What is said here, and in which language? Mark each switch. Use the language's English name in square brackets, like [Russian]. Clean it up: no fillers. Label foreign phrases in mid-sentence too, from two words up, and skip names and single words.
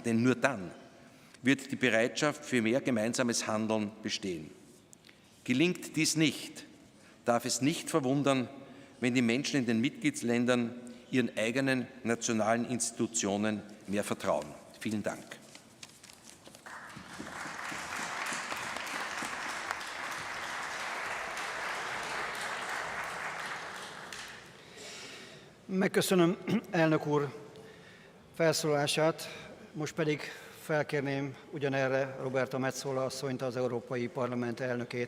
[German] Denn nur dann wird die Bereitschaft für mehr gemeinsames Handeln bestehen. Gelingt dies nicht, darf es nicht verwundern, wenn die Menschen in den Mitgliedsländern ihren eigenen nationalen Institutionen mehr vertrauen. Vielen Dank. [Hungarian] Megköszönöm elnök úr felszólalását, most pedig felkérném ugyanerre Roberta Metsola asszonyt, az Európai Parlament elnökét.